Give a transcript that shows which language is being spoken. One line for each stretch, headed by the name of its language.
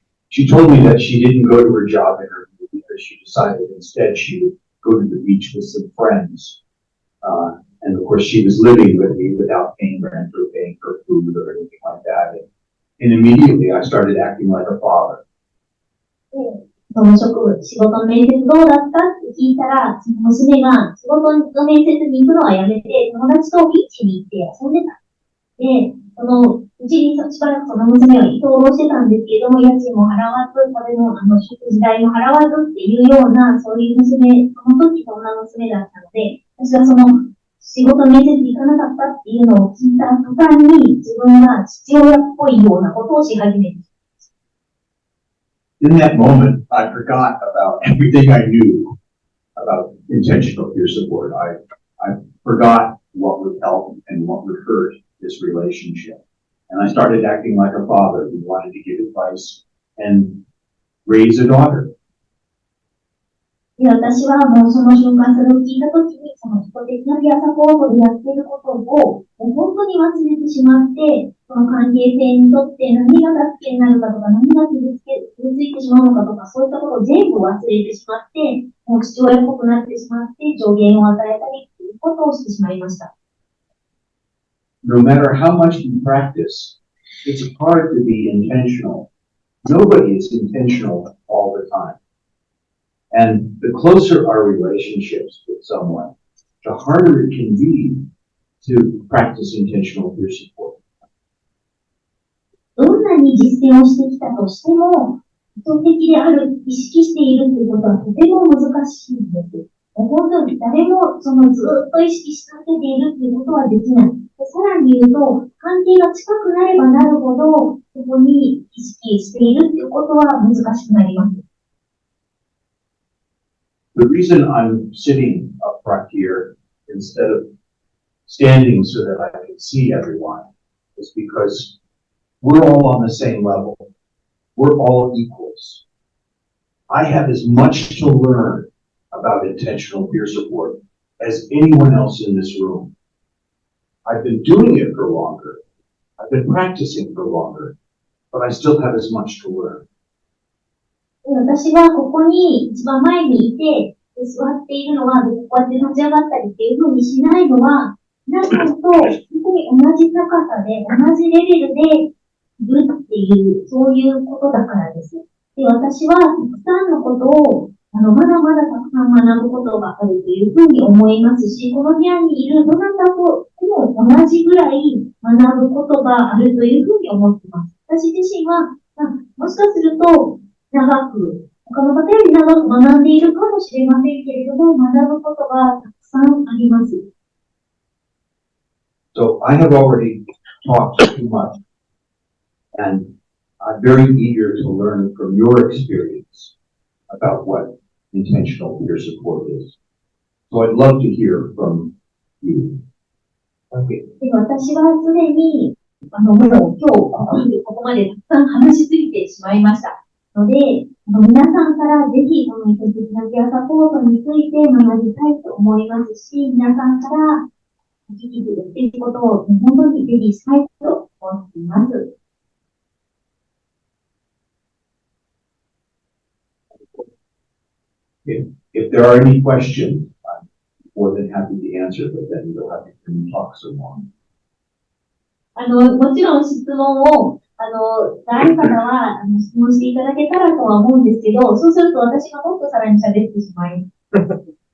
English: She told me that she didn't go to her job interview because she decided instead she would go to the beach with some friends. And of course she was living with me without paying rent or paying for food or anything like that. And immediately I started acting like a father.
Japanese: その仕事の面接どうだったって聞いたら、その娘が仕事の面接に行くのはやめて、友達とビーチに行って遊んでた。で、うちにしばらくその娘は居候してたんですけれども、家賃も払わず、食べ物、食事代も払わずっていうような、そういう娘、その時そんな娘だったので、私はその仕事面接に行かなかったっていうのを聞いた途端に、自分が父親っぽいようなことをし始めて。
English: In that moment, I forgot about everything I knew about intentional peer support. I forgot what would help and what would hurt this relationship. And I started acting like a father who wanted to give advice and raise a daughter.
Japanese: で、私はもうその瞬間それを聞いたときに、その意図的なピアサポートでやっていることを、もう本当に忘れてしまって、その関係性にとって何が助けになるかとか、何が傷ついてしまうのかとか、そういったことを全部忘れてしまって、もう父親っぽくなってしまって、助言を与えたりということをしてしまいました。
English: No matter how much you practice, it's hard to be intentional. Nobody is intentional all the time. And the closer our relationships with someone, the harder it can be to practice intentional peer support.
Japanese: どんなに実践をしてきたとしても、意図的である、意識しているということはとても難しいんです。本当に誰もずっと意識し続けているということはできない。さらに言うと、関係が近くなればなるほど、そこに意識しているということは難しくなります。
English: The reason I'm sitting up front here instead of standing so that I can see everyone is because we're all on the same level. We're all equals. I have as much to learn about intentional peer support as anyone else in this room. I've been doing it for longer. I've been practicing for longer, but I still have as much to learn.
Japanese: 私はここに一番前にいて、座っているのは、こうやって立ち上がったりっていうふうにしないのは、皆さんと本当に同じ高さで、同じレベルでいるっていう、そういうことだからです。で、私はたくさんのことを、まだまだたくさん学ぶことがあるというふうに思いますし、この部屋にいるどなたとも同じぐらい学ぶことがあるというふうに思っています。私自身は、もしかすると、長く、他の方より長く学んでいるかもしれませんけれども、学ぶことがたくさんあります。
English: So I have already talked too much, and I'm very eager to learn from your experience about what intentional peer support is. So I'd love to hear from you. Okay.
Japanese: 私はすでに、もう今日ここまでたくさん話しすぎてしまいましたので、皆さんからぜひこの意図的なピアサポートについて学びたいと思いますし、皆さんから聞き続けていることを本当にぜひしたいと思っています。
English: If there are any questions, I'm more than happy to answer, but then you'll have to talk some more.
Japanese: もちろん質問を、誰かは質問していただけたらとは思うんですけど、そうすると私がもっとさらに喋ってしまいます。